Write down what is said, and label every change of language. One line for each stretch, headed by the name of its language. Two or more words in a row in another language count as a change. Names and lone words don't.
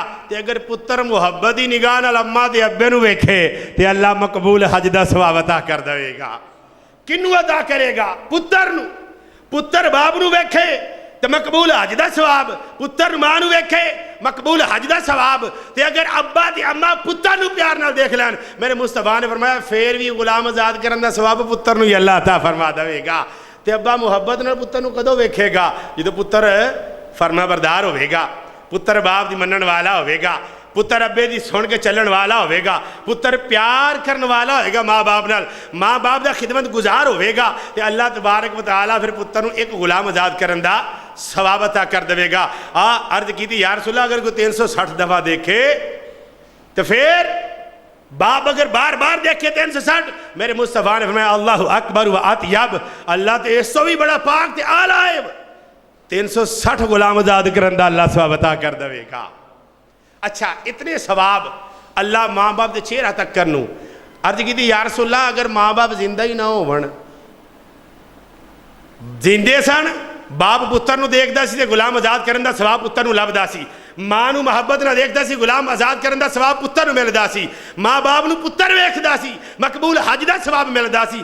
Punjabi: ਤੇ ਅਗਰ ਪੁੱਤਰ ਮੁਹੱਬਤ ਕੀ ਨਿਗਾਹ ਨਾਲ ਅੰਮਾ ਤੇ ਅੱਬੇ ਨੂੰ ਵੇਖੇ ਤੇ ਅੱਲਾਹ ਮਕਬੂਲ ਹੱਜ ਦਾ ਸਵਾਬ ਅਤਾ ਕਰ ਦੇਗਾ। ਕਿਨੂੰ ਅਤਾ ਕਰੇਗਾ? ਪੁੱਤਰ ਨੂੰ। ਪੁੱਤਰ ਬਾਪ ਨੂੰ ਵੇਖੇ ਤੋ ਮਕਬੂਲ ਹੱਜ ਦਾ ਸਵਾਬ, ਪੁੱਤਰ ਮਾਂ ਨੂੰ ਵੇਖੇ ਮਕਬੂਲ ਹੱਜ ਦਾ ਸਵਾਬ। ਤੇ ਅਗਰ ਅੱਬਾ ਤੇ ਅੰਮਾ ਪੁੱਤਰ ਨੂੰ ਪਿਆਰ ਨਾਲ ਦੇਖ ਲੈਣ, ਮੇਰੇ ਮੁਸਤਫ਼ਾ ਨੇ ਫ਼ਰਮਾਇਆ ਫਿਰ ਭੀ ਗ਼ੁਲਾਮ ਆਜ਼ਾਦ ਕਰਨ ਦਾ ਸਵਾਬ ਪੁੱਤਰ ਨੂੰ ਹੀ ਅੱਲਾਹ ਅਤਾ ਫ਼ਰਮਾ ਦੇਗਾ। ਤੇ ਅੱਬਾ ਮੁਹੱਬਤ ਨਾਲ ਪੁੱਤਰ ਨੂੰ ਕਦੋਂ ਵੇਖੇਗਾ? ਜਦੋਂ ਪੁੱਤਰ ਫ਼ਰਮਾਬਰਦਾਰ ਹੋਵੇਗਾ, ਪੁੱਤਰ ਬਾਪ ਦੀ ਮੰਨਣ ਵਾਲਾ ਹੋਵੇਗਾ, ਪੁੱਤਰ ਅੱਬੇ ਦੀ ਸੁਣ ਕੇ ਚੱਲਣ ਵਾਲਾ ਹੋਵੇਗਾ, ਪੁੱਤਰ ਪਿਆਰ ਕਰਨੇ ਵਾਲਾ ਹੋਏਗਾ ਮਾਂ ਬਾਪ ਨਾਲ, ਮਾਂ ਬਾਪ ਦਾ ਖ਼ਿਦਮਤ ਗੁਜ਼ਾਰ ਹੋਵੇਗਾ। ते
Arabic: الله تبارك وتعالى
Punjabi: ਫਿਰ ਪੁੱਤਰ ਨੂੰ ਇੱਕ ਗ਼ੁਲਾਮ ਆਜ਼ਾਦ ਕਰਨ ਦਾ ਸਵਾਬ ਅਤਾ ਕਰ ਦੇਗਾ। ਅਰਜ਼ ਕੀ ਥੀ
Arabic: يا رسول الله
Punjabi: ਅਗਰ ਕੋਈ 360 ਦਫ਼ਾ ਦੇਖੇ ਤੋ ਫਿਰ ਬਾਪ ਅਗਰ ਬਾਰ ਬਾਰ ਦੇਖੇ 360, ਮੇਰੇ ਮੁਸਤਫ਼ਾ ਨੇ ਫ਼ਰਮਾਇਆ
Arabic: الله أكبر وأطيب,
Punjabi: ਅੱਲਾਹ ਤੋ ਇਸਸੇ ਭੀ ਬੜਾ ਪਾਕ ਤੇ ਆਲਾ ਹੈ। 360 ਗ਼ੁਲਾਮ ਆਜ਼ਾਦ ਕਰਨ ਦਾ ਅੱਲਾਹ ਸਵਾਬ ਅਤਾ ਕਰ ਦੇਗਾ। ਅੱਛਾ, ਇਤਨੇ ਸਵਾਬ ਅੱਲਾਹ ਮਾਂ ਬਾਪ ਕੇ ਚਿਹਰਾ ਤੱਕ ਕਰਨੂੰ। ਅਰਜ਼ ਕੀ ਥੀ
Arabic: يا رسول الله
Punjabi: ਅਗਰ ਮਾਂ ਬਾਪ ਜ਼ਿੰਦਾ ਹੀ ਨਾ ਹੋਵਣ, ਜ਼ਿੰਦੇ ਸਨ ਬਾਪ ਪੁੱਤਰ ਨੂੰ ਦੇਖਦਾ ਸੀ ਤੇ ਗ਼ੁਲਾਮ ਆਜ਼ਾਦ ਕਰਨ ਦਾ ਸਵਾਬ ਪੁੱਤਰ ਨੂੰ ਲੱਭਦਾ ਸੀ, ਮਾਂ ਨੂੰ ਮੁਹੱਬਤ ਨਾਲ ਦੇਖਦਾ ਸੀ ਗ਼ੁਲਾਮ ਆਜ਼ਾਦ ਕਰਨ ਦਾ ਸਵਾਬ ਪੁੱਤਰ ਨੂੰ ਮਿਲਦਾ ਸੀ, ਮਾਂ ਬਾਪ ਨੂੰ ਪੁੱਤਰ ਵੇਖਦਾ ਸੀ ਮਕਬੂਲ ਹੱਜ ਦਾ ਸਵਾਬ ਮਿਲਦਾ ਸੀ।